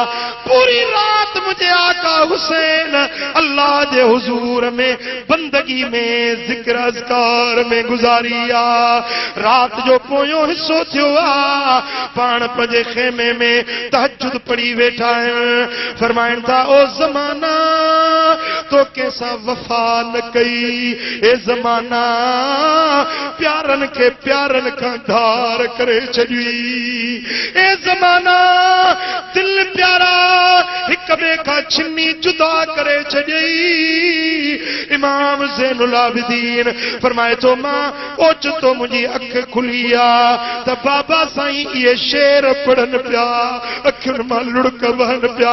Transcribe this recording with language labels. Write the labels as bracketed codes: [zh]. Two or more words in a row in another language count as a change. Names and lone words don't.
[sd] पूरी रात मुझे आका हुसैन अल्लाह जे हुजूर में बंदगी में जिक्र अज़कार में गुजारी आ। रात जो पोयों हिस्सो थियो आ, पाण पंहिंजे खेमे में तहज्जुद पढ़ी वेठा आहिनि। फरमाइनि था, ओ ज़माना तो कैसा वफा न कई, ए ज़माना प्यारन के प्यारन का धार करे छॾी। ए ज़माना दिल प्यारा हिक ॿिए खां छिनी जुदा करे छॾी। इमाम ज़ैनुल आबिदीन फरमाए थो, मां ओचितो मुंहिंजी अख खुली आ त बाबा साईं इहे शेर पढ़न पिया, अखियुनि मां लुड़क वहनि पिया।